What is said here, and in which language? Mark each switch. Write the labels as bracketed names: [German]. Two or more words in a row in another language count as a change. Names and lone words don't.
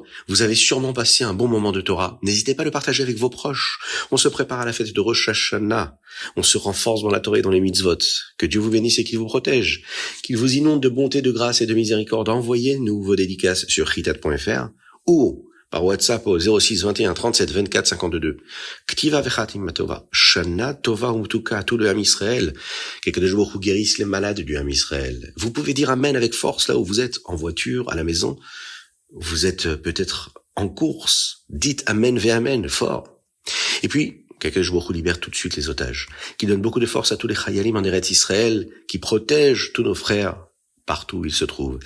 [French] Vous avez sûrement passé un bon moment de Torah. N'hésitez pas à le partager avec vos proches. On se prépare à la fête de Rosh Hashanah. On se renforce dans la Torah et dans les mitzvot. Que Dieu vous bénisse et qu'il vous protège. Qu'il vous inonde de bonté, de grâce et de miséricorde. Envoyez-nous vos dédicaces sur chitat.fr ou par WhatsApp au 06 21 37 24 52. [Hebrew] כתיבה וחתימה טובה. שנה טובה ומתוקה, [French] tout le [Hebrew] עם ישראל. [French] Que [Hebrew] קדוש ברוך הוא [French] guérisse les malades du [Hebrew] עם ישראל. [French] Vous pouvez dire Amen avec force là où vous êtes, en voiture, à la maison. Vous êtes peut-être en course. Dites [Hebrew] אמן ואמן, [French] fort. Et puis, [Hebrew] קדוש ברוך הוא [French] libère tout de suite les otages. Qui donne beaucoup de force à tous les Chayalim en Eretz Israël. Qui protègent tous nos frères partout où ils se trouvent.